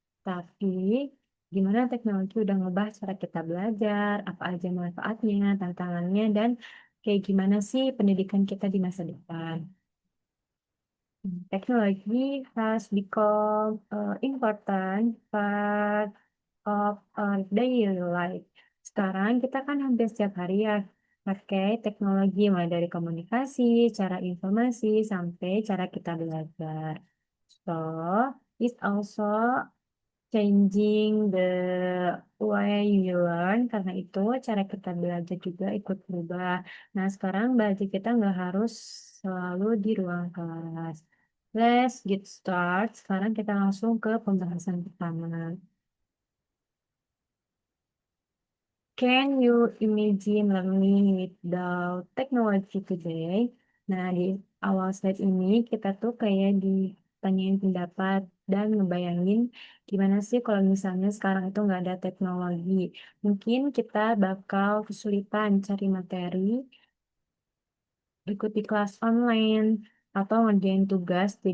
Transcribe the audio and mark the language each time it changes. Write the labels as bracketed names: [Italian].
[Indonesian] Tapi, gimana teknologi udah ngebah cara kita belajar, apa aja manfaatnya, tantangannya, dan kayak gimana sih pendidikan kita di masa depan. [English] Technology has become an important part of our daily life. [Indonesian] Sekarang kita kan hampir setiap hari ya pakai teknologi mulai dari komunikasi, cara informasi, sampai cara kita belajar. [English] So, it's also changing the way you learn. [Indonesian] Karena itu cara kita belajar juga ikut berubah. Nah, sekarang belajar kita nggak harus selalu di ruang kelas. [English] Let's get start. [Indonesian] Sekarang kita langsung ke pembahasan pertama. [English] Can you imagine learning without technology today? [Indonesian] Nah, di awal slide ini kita tuh kayak ditanyain pendapat dan ngebayangin gimana sih kalau misalnya sekarang itu nggak ada teknologi. Mungkin kita bakal kesulitan cari materi, ikuti kelas online, atau ngerjain tugas.